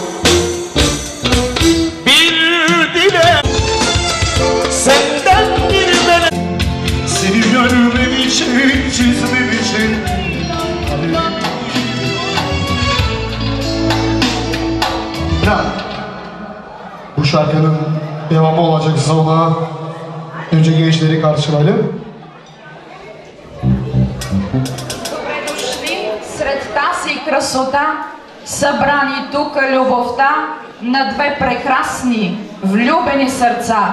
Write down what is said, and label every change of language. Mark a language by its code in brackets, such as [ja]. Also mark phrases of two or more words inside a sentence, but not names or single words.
[tr] Bir dilek senden bir melek, seni görmem için, çizmem için. Ya, bu şarkının devamı olacaksa ona önce gençleri karşılayalım. [bg] Добре дошли сред тази красота, събрани тук любовта на две прекрасни, влюбени сърца.